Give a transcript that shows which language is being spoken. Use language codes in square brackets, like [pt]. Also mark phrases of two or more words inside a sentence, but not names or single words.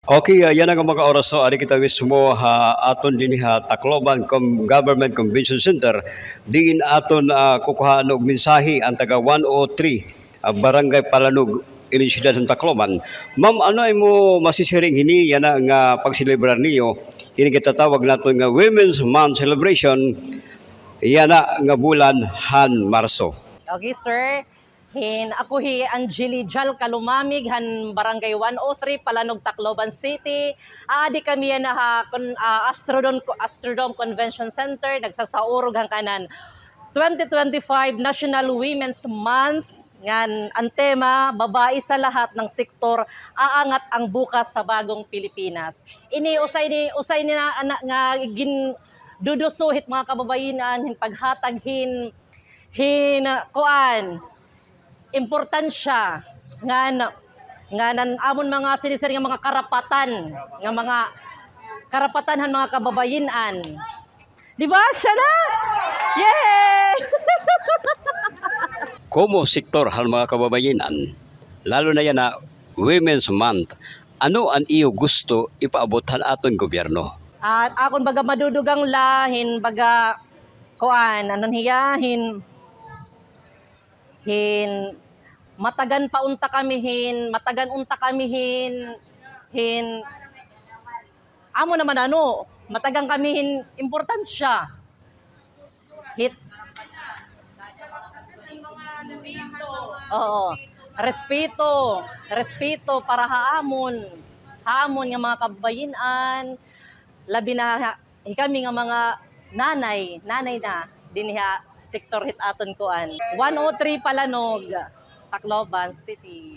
[war] Okay, yan ang mga oras no, ari kita mismo ha aton din ha Tacloban Government Convention Center. Diin aton kukuhaan og mensahe ang taga 103 Barangay Palanog ini siyudad ng Tacloban. Ma'am, ano ay mo masisiring hini yan nga pagselebrar niyo? Ini kita tawag nato nga Women's Month celebration. Yan nga bulan han Marso. Okay, sir. Ako Angeli Jal Kalumamig han Barangay 103 Palanog Tacloban City. Adi kami yan Astrodome Convention Center nagsasaurog hang kanan 2025 National Women's Month ngan ang tema [tl] babae sa lahat ng sektor aangat ang bukas sa bagong Pilipinas. [war] Ini usay ni na nga gin dudusuhit mga kababayenan hin paghatag hin kuan importansya nga amon mga sinisir nga mga karapatan han mga kababayenan. Di ba siya na? Yay! Como sektor hal mga kababayenan, lalo na yan na Women's Month, ano ang iyo gusto ipaabotan aton gobyerno? At akon baga madudugang lahin baga kuan anon hiyahin matagan unta kami amo naman matagang kami importansya respeto para haamon nga mga kababayenan labi na kami nga mga nanay na dinha sektor hit aton kuan 103 Palanog Tacloban City.